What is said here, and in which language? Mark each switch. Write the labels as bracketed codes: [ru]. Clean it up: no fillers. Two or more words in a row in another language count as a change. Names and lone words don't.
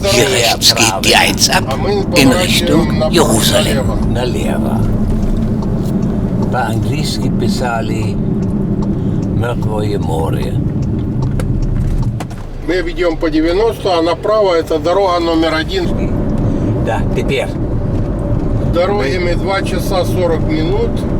[de] Hier rechts geht die 1 ab in Richtung Jerusalem. [ru] Налево. По-английски писали «Мертвое море». Мы ведем по 90, а направо это дорога номер 1. Да, теперь. Дороги мы 2 часа 40 минут.